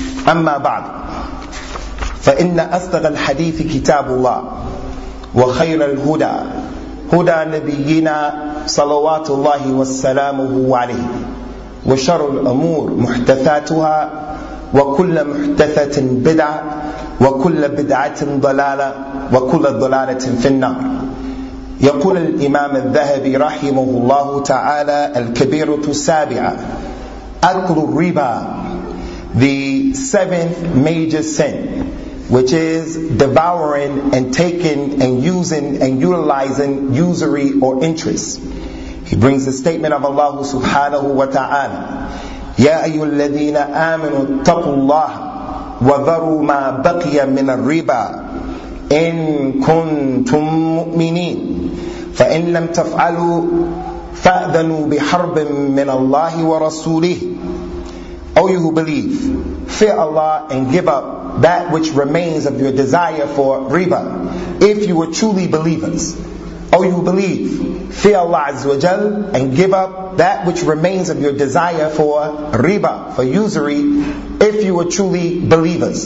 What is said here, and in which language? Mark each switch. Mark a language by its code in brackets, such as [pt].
[ar] أما بعد، فإن أصدق الحديث كتاب الله وخير الهدى هدى نبينا صلوات الله وسلامه عليه، وشر الأمور محدثاتها وكل محدثة بدعة وكل بدعة ضلالة وكل ضلالة في النار. يقول الإمام الذهبي رحمه الله تعالى الكبيرة السابعة أكل الربا، [en] the seventh major sin, which is devouring and taking and using and utilizing usury or interest. He brings the statement of Allah subhanahu wa ta'ala, [ar] يَا أَيُّ الَّذِينَ آمِنُوا اتَّقُوا اللَّهَ وَذَرُوا مَا بَقِيَ مِنَ الرِّبَى إِن كُنْتُم مُؤْمِنِينَ فَإِن لَمْ تَفْعَلُوا فَأْذَنُوا بِحَرْبٍ مِّنَ اللَّهِ وَرَسُولِهِ. [en] O you who believe, fear Allah and give up that which remains of your desire for riba, if you were truly believers. O you who believe, fear Allah Azza wa Jal and give up that which remains of your desire for riba, for usury, if you were truly believers.